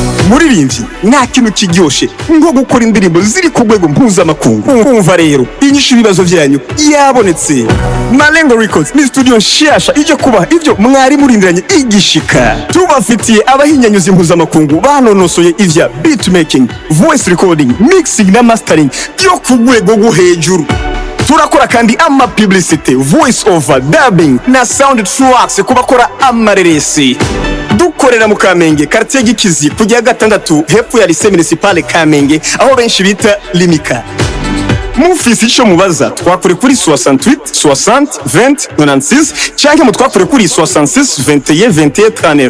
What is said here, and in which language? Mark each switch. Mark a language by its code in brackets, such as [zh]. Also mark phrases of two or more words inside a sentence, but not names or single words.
[rn] umuririmbyi nta kintu kiryoshe nko gukora indirimbo ziri ku rwego mpuzamakungu. Umva rero inyishu ibibazo byanyu yabonetse. Malengo Records ni studio nshasha ije kubaha ibyo mwari murindiranye igishika. Tubafitiye abahinyanyuzi mpuzamakungu banonosoye ivya beatmaking, [en] voice recording, mixing [rn] na mastering byo ku rwego rwo hejuru. Turakora kandi ama [en] publicity, voice over, dubbing [rn] na [en] sound tracks [rn] kubakora amareresi. Dukorera mu Kamenge, quartier Gikizi, kujya gatandatu hepfo ya lycée municipale Kamenge, aho benshi bita Limika. Mufisi ico mubaza twakure kuri 68 60 20 96 cyangwa mutwakure kuri 66 21 21 39.